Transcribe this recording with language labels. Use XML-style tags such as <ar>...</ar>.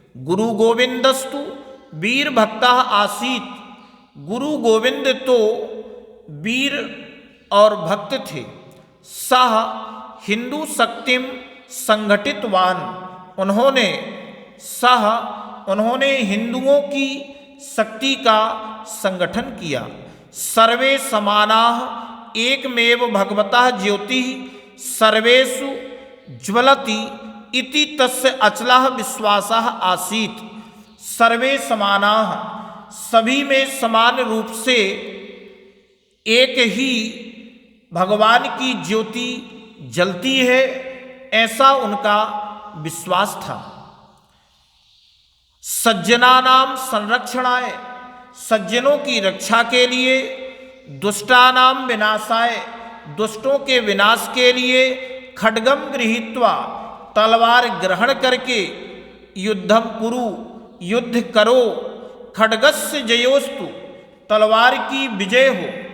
<sa>गुरु गोविंदस्तु वीर भक्ता आसीत,</sa> <hi>गुरु गोविंद तो वीर और भक्त थे।</hi> <sa>सह हिंदू शक्तिम संगठितवान,</sa> <hi>उन्होंने हिंदुओं की शक्ति का संगठन किया।</hi> <sa>सर्वे समानाः एकमेव भगवतः ज्योतिः सर्वेषु ज्वलति इति तस्य अचलः विश्वासः आसीत। सर्वे समानाः</sa> <hi>सभी में समान रूप से एक ही भगवान की ज्योति जलती है, ऐसा उनका विश्वास था।</hi> <sa>सज्जनानाम संरक्षणाय,</sa> <hi>सज्जनों की रक्षा के लिए,</hi> <sa>दुष्टानाम विनाशाय,</sa> <hi>दुष्टों के विनाश के लिए,</hi> <sa>खड्गम गृहीत्वा</sa> <hi>तलवार ग्रहण करके,</hi> <sa>युद्धम कुरु</sa> <hi>युद्ध करो,</hi> <sa>खड्गस्य जयोस्तु</sa> <hi>तलवार की विजय हो,</hi>